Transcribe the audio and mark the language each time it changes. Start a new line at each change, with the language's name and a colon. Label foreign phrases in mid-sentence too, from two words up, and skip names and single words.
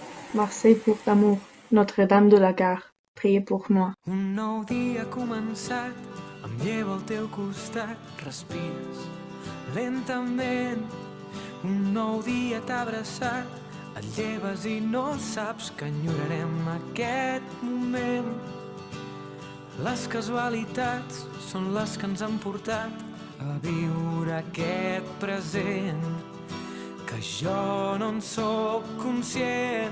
French: Marseille pour d'amour, Notre-Dame de la Gare, priez pour moi.
Catalan: Un nou dia ha començat, em llevo al teu costat, respires lentament. Un nou dia t'ha abraçat, et lleves i no saps que enyorarem aquest moment. Les casualitats són les que ens han portat a viure aquest present, que jo no en sóc conscient.